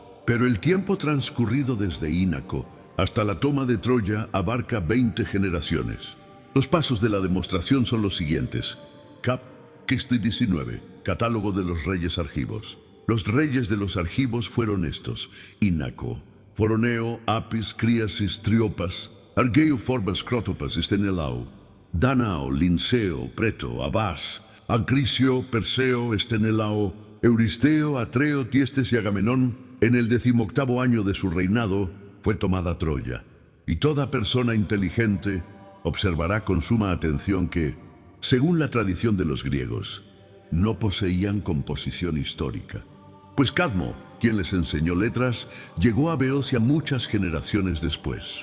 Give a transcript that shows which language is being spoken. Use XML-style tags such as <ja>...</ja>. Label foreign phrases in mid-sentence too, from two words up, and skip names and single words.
<es>Pero el tiempo transcurrido desde Inaco hasta la toma de Troya abarca 20 generaciones. Los pasos de la demostración son los siguientes. Cap. 19. Catálogo de los reyes argivos. Los reyes de los argivos fueron estos: Inaco, Foroneo, Apis, Criasis, Triopas, Argeo, Forbas, Crótopas, Estenelao, Danao, Linceo, Preto, Abas, Acricio, Perseo, Estenelao, Euristeo, Atreo, Tiestes y Agamenón. En el 18º año de su reinado fue tomada Troya, y toda persona inteligente observará con suma atención que, según la tradición de los griegos, no poseían composición histórica. Pues Cadmo, quien les enseñó letras, llegó a Beocia muchas generaciones después.</es>